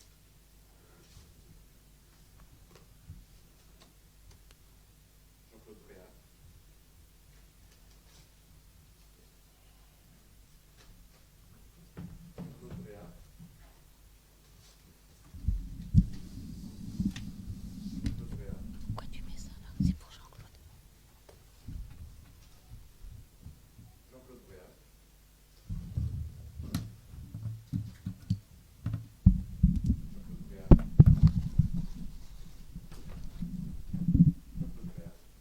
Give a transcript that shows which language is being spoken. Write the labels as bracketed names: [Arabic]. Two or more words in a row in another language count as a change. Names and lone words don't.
[French] Jean-Claude Bréard. Jean-Claude Bréard. Jean-Claude Bréard. Pourquoi tu mets ça là? C'est pour Jean-Claude. Jean-Claude Bréard. Jean-Claude Bréard. Jean-Claude Bréard.